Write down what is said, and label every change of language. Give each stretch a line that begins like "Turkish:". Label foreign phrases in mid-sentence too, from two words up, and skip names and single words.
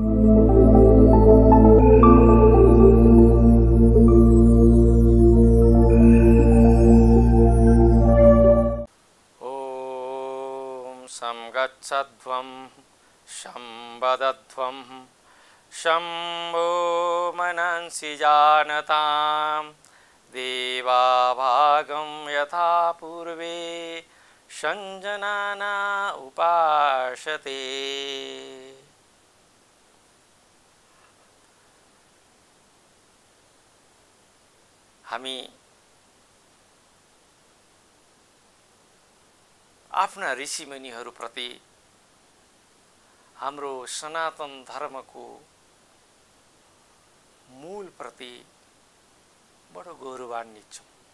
Sanskrit: गच्छध्वं शं वदध्वं शम्भो मनंसि जानतां देवाभागं यथा पूर्वे संजनाना उपासते।
Nepali: हामी आफ्ना ऋषिमुनिहरूप्रति हाम्रो सनातन धर्मको मूल प्रति बडो गौरवान्वित छौं।